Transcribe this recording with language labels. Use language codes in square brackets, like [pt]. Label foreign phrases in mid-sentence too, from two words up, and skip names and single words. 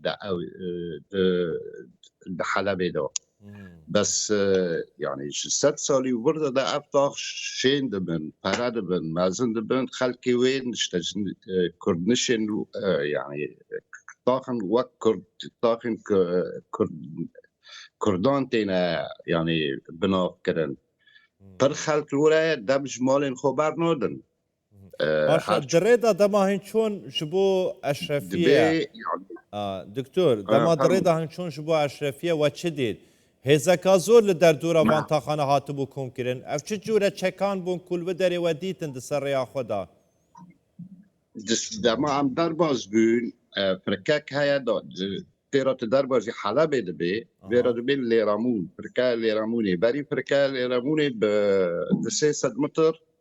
[ku] di Helebê da bes yani ji 100 salî wir de ev tax şên dibin pere dibin mezin dibin xelkê wê işte Kurdnişên yani taxin wek taxên Kurdan têne yani binav kirin pir xelk were dem ji malên xwe bernadin درێ دا دەما هین چۆن ji bo eşrefiyê دکتۆر دەما درێدا هەنگ چۆن ji bo eşrefiyê we çi dît hêzeka zor li derdora van taxane hatibû komkirin ev çi cûre çekan bûn ku li derê we dîtin di ser rêya xwe da dema em derbas bûn firkek heye da têra tu derbasî Helebê dibê vêra dibê Lêramûn firka Lêramûnê berî firka Lêramûnê bi 300 metr